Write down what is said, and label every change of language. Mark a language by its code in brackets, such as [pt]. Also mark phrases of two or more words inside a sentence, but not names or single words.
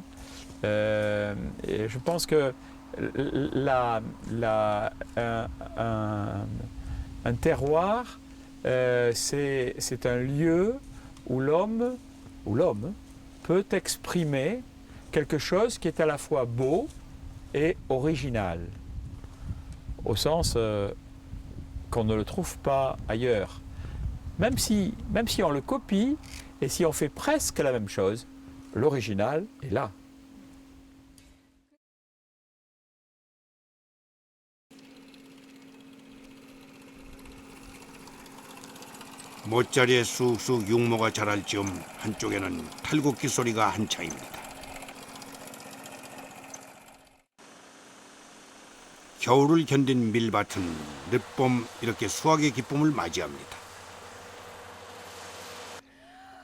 [fr] Et je pense que un terroir, c'est un lieu où l'homme peut exprimer quelque chose qui est à la fois beau et original, au sens qu'on ne le trouve pas ailleurs. Même si on le copie et si on fait presque la même chose, l'original est là. [ko] 못자리에 쑥쑥 육모가 자랄 즈음 한쪽에는 탈곡기 소리가 한창입니다. 겨울을 견딘 밀밭은 늦봄 이렇게 수확의 기쁨을 맞이합니다.